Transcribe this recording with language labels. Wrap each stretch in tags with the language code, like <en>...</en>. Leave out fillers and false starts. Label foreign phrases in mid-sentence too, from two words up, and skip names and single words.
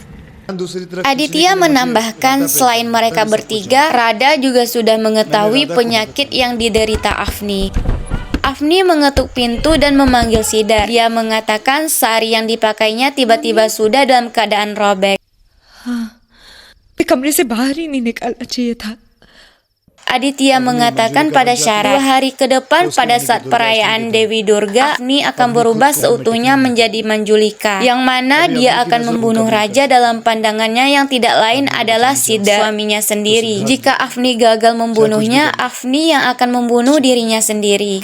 <id>Aditya menambahkan, selain mereka bertiga, Radha juga sudah mengetahui penyakit yang diderita Afni. Afni mengetuk pintu dan memanggil Siddhar. Dia mengatakan sari yang dipakainya tiba-tiba sudah dalam keadaan robek.</id> <hi>कमरे से बाहर ही नहीं निकालना चाहिए था.</hi> <id>Aditya mengatakan pada Syarat, 2 hari ke depan pada saat perayaan Dewi Durga, Afni akan berubah seutuhnya menjadi Manjulika, yang mana dia akan membunuh raja dalam pandangannya yang tidak lain adalah Siddhar, suaminya sendiri. Jika Afni gagal membunuhnya, Afni yang akan membunuh dirinya sendiri.</id>